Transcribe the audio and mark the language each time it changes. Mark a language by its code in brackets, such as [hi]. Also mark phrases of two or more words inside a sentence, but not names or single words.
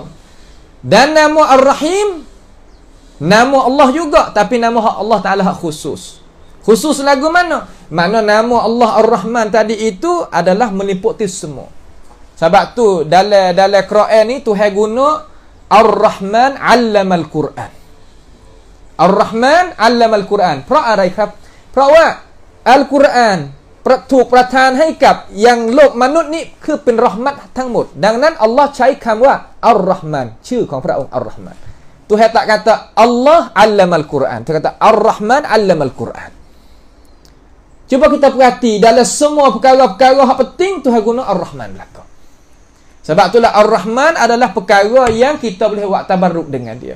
[ms] Dan nama Ar-Rahim nama Allah juga tapi nama Allah taala hak khusus. Khusus lagu mana? Makna nama Allah Ar-Rahman tadi itu adalah meliputi semua. Sebab tu dalam Quran ni Tuhan guna [ar] Ar-Rahman 'allamal Quran. Ar-Rahman 'allamal Quran. [th] เพราะอะไรครับเพราะว่าอัลกุรอานถูกประทานให้กับยังโลกมนุษย์นี่คือเป็นรอห์มัตทั้งหมดดังนั้นอัลลอฮ์ใช้คำว่าอัลรอห์มานชื่อของพระองค์อัลรอห์มาน [ms] Tuhan tak kata Allah 'allamal Quran Tuhan kata Ar-Rahman 'allamal Quran. Cuba kita perhati dalam semua perkara-perkara yang penting Tuhan guna Ar-Rahman belaka. Sebab itulah Ar-Rahman adalah perkara yang kita boleh buat tabarruk dengan dia.